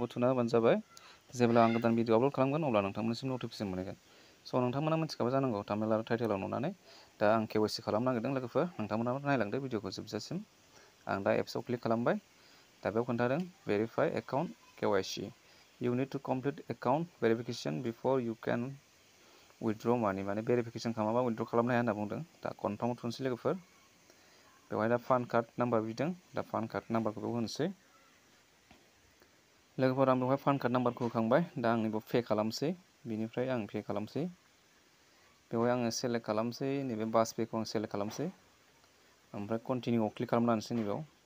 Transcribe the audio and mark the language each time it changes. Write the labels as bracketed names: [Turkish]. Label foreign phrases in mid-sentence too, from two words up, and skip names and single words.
[Bodo] थुना होबानो जाबाय जेब्ला आं गोदान भिडिअ आपल'ड खालामगोन अब्ला नोंथांमोननिसिम नटिफिकेसन मोनगोन स' नोंथांमोना मिथिखाबाय जानांगौ थाम्बनेल आरो टाइटेलाव नुनानै दा आं केवाइसि खालामनो नागिरदों लोगोफोर नोंथांमोनाबो नायलांदो भिडिअखौ जोबजासिम आं दा एप्सआव क्लिक खालामबाय दा बेयाव खोन्थादों [English] verify account KYC you need to complete account verification before you can withdraw money [Bodo] माने भेरिफिकेसन खालामाबा विथड्र खालामनो हाया होनना बुंदों दा कनफार्माव थुनोसै लोगोफोर बेवहाय दा [English] PAN card number [Bodo] बिदों दा पान कार्ड नाम्बारखौ बेयाव होनोसै लोगोफोर आं बेवहाय [English] PAN card [Bodo] नाम्बारखौ होखांबाय दा आं नैबेयाव पे खालामसै बिनिफ्राय आं पे खालामसै बेवहाय आङो सेलेक्ट खालामसै नैबे बास पेखौ आं सेलेक्ट खालामसै ओमफ्राय कन्टिनिउआव क्लिक खालामना होनोसै नैबेयाव